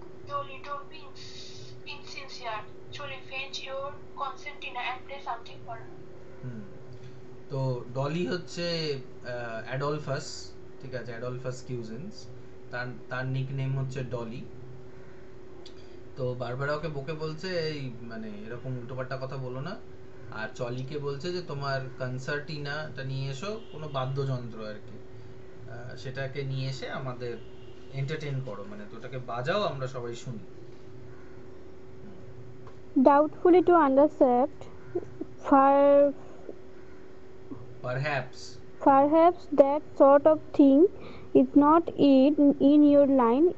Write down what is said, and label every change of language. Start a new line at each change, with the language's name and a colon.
English: Dolly, don't be insincere. Truly fetch your concertina and play something for her.
Bangla: তো ডলি হচ্ছে Adolphus, ঠিক আছে, Adolphus কিউজেন্স, তার নিকনেম হচ্ছে ডলি। তো বারবারা ওকে বকে বলছে এই মানে এরকম উল্টোপাল্টা কথা বলো না, আর চলিকে বলছে যে তোমার কনসার্টিনাটা নিয়ে এসো, কোনো বাদ্যযন্ত্র আর কি, সেটাকে নিয়ে এসে আমাদের এন্টারটেইন করো, মানে তোটাকে বাজাও, আমরা সবাই শুনি।
English: Doubtfully to undercept, perhaps that sort of thing is not in your line.